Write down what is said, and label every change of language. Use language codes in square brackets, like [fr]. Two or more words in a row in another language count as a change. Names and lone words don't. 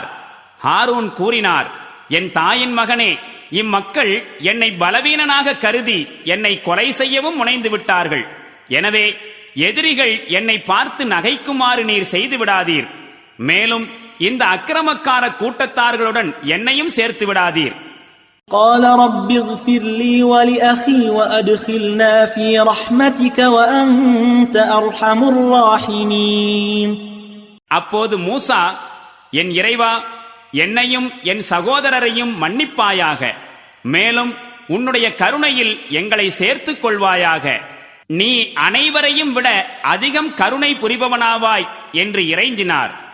[ta] ஹாரூன் கூறினார், என் தாயின் மகனே, இம்மக்கள் என்னை பலவீனனாக கருதி என்னை கொலை செய்யவும் முனைந்து விட்டார்கள். எனவே எதிரிகள் என்னை பார்த்து நகைக்குமாறு நீர் செய்து விடாதீர். மேலும் இந்த அக்கிரமக்கார கூட்டத்தார்களுடன் என்னையும் சேர்த்து விடாதீர். [ar] قال رب اغفر لي ولأخي وأدخلنا في رحمتك وأنت أرحم الراحمين. [ta] அப்போது மூசா, என் இறைவா, என்னையும் என் சகோதரரையும் மன்னிப்பாயாக. மேலும் உன்னுடைய கருணையில் எங்களை சேர்த்துக் கொள்வாயாக. நீ அனைவரையும் விட அதிகம் கருணை புரிபவனாவாய் என்று இறைஞ்சினார்.